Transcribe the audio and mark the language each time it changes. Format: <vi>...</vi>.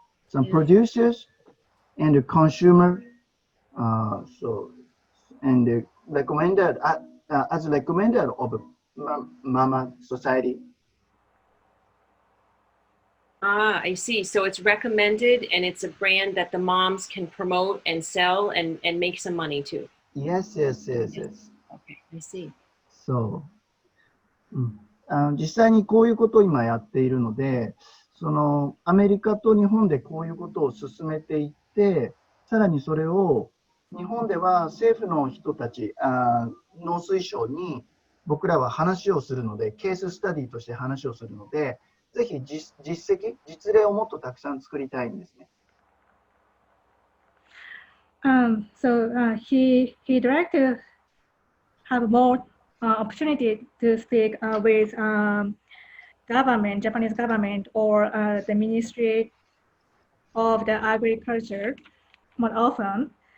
<en>Some producers and the consumer. So and recommended as recommended of Mama Society. Ah, I see. So it's recommended, and it's a brand that the moms can promote and sell and make some money too. Yes. Okay, I see.</en> <ja>そう、実際にこういうことを今やっているので、そのアメリカと日本でこういうことを進めていって、さらにそれを日本では政府の人たち、農水省に僕らは話をするので、ケーススタディとして話をするので、ぜひ実例をもっとたくさん作りたいんですね。</ja> <en>He'd like to have more opportunity to speak with government, Japanese government, or the Ministry of the Agriculture more often.</en>